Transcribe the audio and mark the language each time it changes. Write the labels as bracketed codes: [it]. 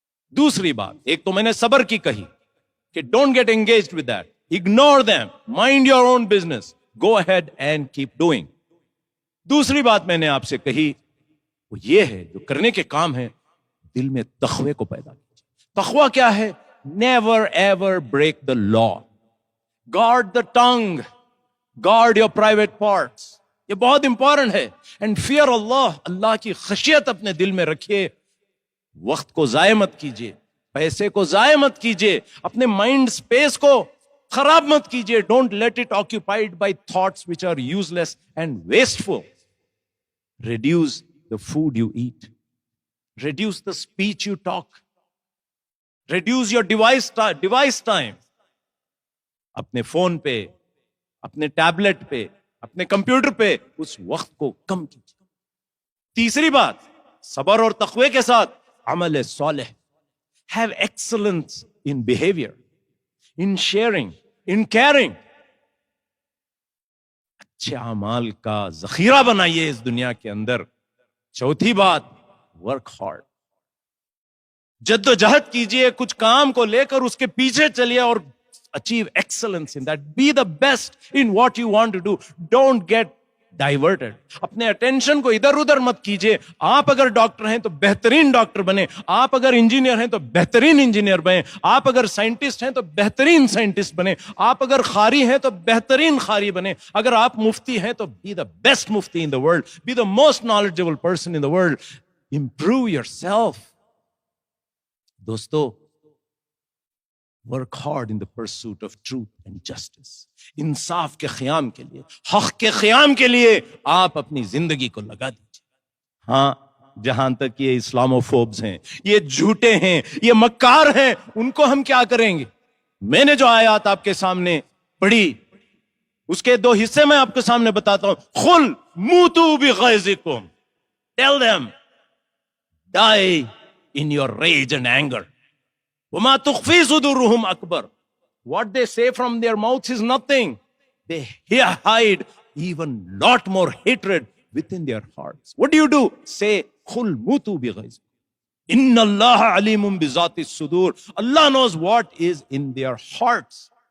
[ur] دوسری بات, ایک تو میں نے صبر کی کہی کہ [en] don't get engaged with that. Ignore them. Mind your own business. Go ahead and keep doing. [ur] دوسری بات میں نے آپ سے کہی وہ یہ ہے, جو کرنے کے کام ہیں دل میں تقوی کو پیدا کیجیے. تقوی کیا ہے؟ [en] Never ever break the law. Guard the tongue. Guard your private parts. [ur] یہ بہت امپورٹنٹ ہے. [en] And fear Allah. [ur] اللہ کی خشیت اپنے دل میں رکھیے. وقت کو ضائع مت کیجیے, پیسے کو ضائع مت کیجیے, اپنے مائنڈ اسپیس کو خراب مت کیجیے. [en] Don't let it occupied by thoughts which are useless and wasteful. Reduce the food you eat. Reduce the speech you talk. Reduce your device time. [ur] اپنے فون پہ, اپنے ٹیبلٹ پہ, اپنے کمپیوٹر پہ اس وقت کو کم کیجیے. تیسری بات, صبر اور تقوی کے ساتھ عمل صالح. [en] Have excellence in behavior, in sharing, in caring. [ur] اچھے اعمال کا ذخیرہ بنائیے اس دنیا کے اندر. چوتھی بات, [en] work hard. [ur] جد و جہد کیجئے, کچھ کام کو لے کر اس کے پیچھے چلیے اور [en] achieve excellence in that. Be the best in what you want to do. Don't get diverted. [ur] اپنے اٹینشن کو ادھر ادھر مت کیجئے. آپ اگر ڈاکٹر ہیں تو بہترین ڈاکٹر بنے, آپ اگر انجینئر ہیں تو بہترین انجینئر بنے, آپ اگر سائنٹسٹ ہیں تو بہترین سائنٹسٹ بنے, آپ اگر قاری ہیں تو بہترین قاری بنے, اگر آپ مفتی ہیں تو [en] be the best mufti in the world, [ur] be the most knowledgeable person in the world. [en] Improve yourself. [ur] دوستو, [en] work hard in the pursuit of truth and justice. [ur] انصاف کے قیام کے لیے, حق کے قیام کے لیے آپ اپنی زندگی کو لگا دیجیے. ہاں, جہاں تک یہ اسلاموفوبز ہیں, یہ جھوٹے ہیں, یہ مکار ہیں, ان کو ہم کیا کریں گے؟ میں نے جو آیات آپ کے سامنے پڑھی اس کے 2 حصے میں آپ کے سامنے بتاتا ہوں. [ar] قل موتوا بغیظکم. [en] Tell them, die in your rage and anger. [ar] وَمَا تُخْفِي صُدُورُهُمْ أَكْبَرُ. [en] What they say from their mouths is nothing. They hide even lot more hatred within their hearts. What do? Say, [ar] قُلْ مُوتُوا بِغَيْظِكُمْ. إِنَّ اللَّهَ عَلِيمٌ بِذَاتِ الصُّدُورِ. [en] Allah knows what is in their hearts.